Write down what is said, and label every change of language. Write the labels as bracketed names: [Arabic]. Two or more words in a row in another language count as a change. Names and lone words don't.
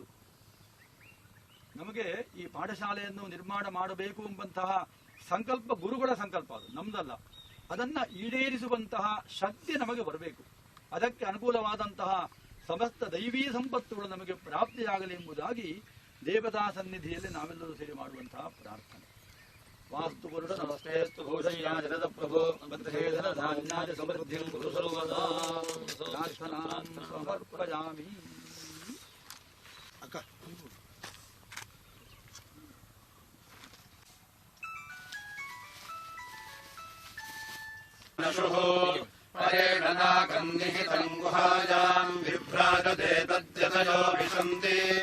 [Kannada] ನಮಗೆ ಈ ಪಾಠಶಾಲೆಯನ್ನು ನಿರ್ಮಾಣ ಮಾಡಬೇಕು ಎಂಬಂತಹ ಸಂಕಲ್ಪ ಗುರುಗಳ ಸಂಕಲ್ಪ, ಅದು ನಮ್ದಲ್ಲ. ಅದನ್ನ ಈಡೇರಿಸುವಂತಹ ಶಕ್ತಿ ನಮಗೆ ಬರಬೇಕು. ಅದಕ್ಕೆ ಅನುಕೂಲವಾದಂತಹ ಸಮಸ್ತ ದೈವೀ ಸಂಪತ್ತುಗಳು ನಮಗೆ ಪ್ರಾಪ್ತಿಯಾಗಲಿ ಎಂಬುದಾಗಿ ದೇವತಾ ಸನ್ನಿಧಿಯಲ್ಲಿ ನಾವೆಲ್ಲರೂ ಸೇರಿ ಮಾಡುವಂತಹ ಪ್ರಾರ್ಥನೆ. [Sanskrit] ವಾಸ್ತು ಪುರುಷ ನಮಸ್ತೆಸ್ತು ಭೂಷಯ್ಯ ಜಗದ ಪ್ರಭೋ ಮಂತ್ರೇಧನ ಧಾನ್ಯಾದಿ ಸಮೃದ್ಧಿಂ ಕುರು ಸರ್ವದಾ ಪ್ರಾರ್ಥನಾಂ ಸಮರ್ಪಯಾಮಿ. [Kannada] ಅಕ್ಕ [Sanskrit] परेण नाकम् निहितम् गुहायाम् विभ्राजते तद्यतयो विशन्ति